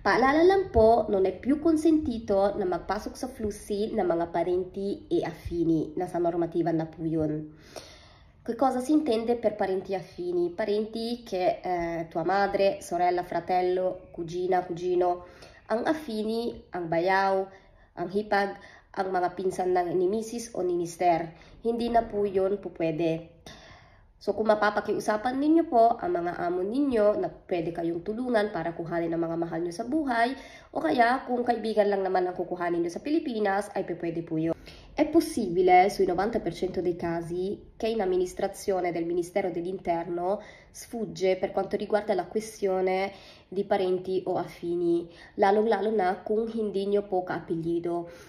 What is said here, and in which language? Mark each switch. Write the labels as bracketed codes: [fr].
[tl] Paalala lang po, [it] non è più consentito [tl] na magpasok sa flussi ng mga [it] parenti e affini. [tl] Nasa normativa na po yun. [it] Che cosa si intende per parenti affini? Parenti che tua madre, sorella, fratello, cugina, cugino. [tl] Ang affini, ang bayaw, ang hipag, ang mga pinsan ni misis o ni mister. Hindi na po yun po pwede. So kung mapapakiusapan ninyo po ang mga amo ninyo na pwede kayong tulungan para kuhanin ang mga mahal nyo sa buhay, o kaya kung kaibigan lang naman ang kukuhanin nyo sa Pilipinas, ay pwede po yun. [it] È possibile, sui 90% dei casi, che in amministrazione del Ministero dell'Interno sfugge per quanto riguarda la questione di parenti o affini, [tl] lalong-lalo na kung hindi nyo po ka-apelyido.